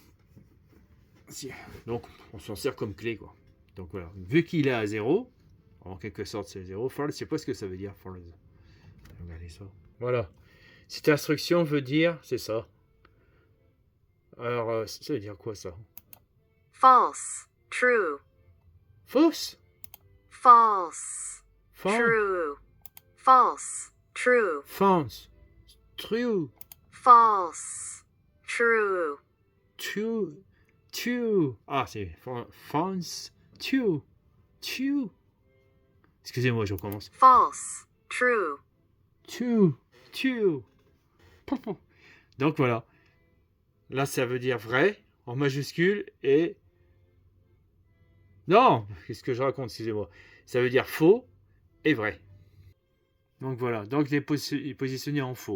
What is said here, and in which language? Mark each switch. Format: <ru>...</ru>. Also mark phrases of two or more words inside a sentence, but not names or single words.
<fr>Donc, on s'en sert comme clé, quoi. Donc voilà, vu qu'il est à 0, en quelque sorte c'est 0, false, je sais pas ce que ça veut dire, false. Regardez ça. Voilà. Cette instruction veut dire, c'est ça. Alors, ça veut dire quoi ça?</fr> <en>False. True.</en> <fr>Fausse? False. False?</fr> <en>True. False. True. False. True. False. True. True. True.</en> <fr>Ah, c'est</fr> <en>false. True. True.</en> <fr>Excusez-moi, je recommence.</fr> <en>False. True. True. True.</en> <fr>Donc voilà. Là, ça veut dire vrai en majuscule et... Non, qu'est-ce que je raconte, excusez-moi. Ça veut dire faux et vrai. Donc voilà, donc il est positionné en faux.</fr>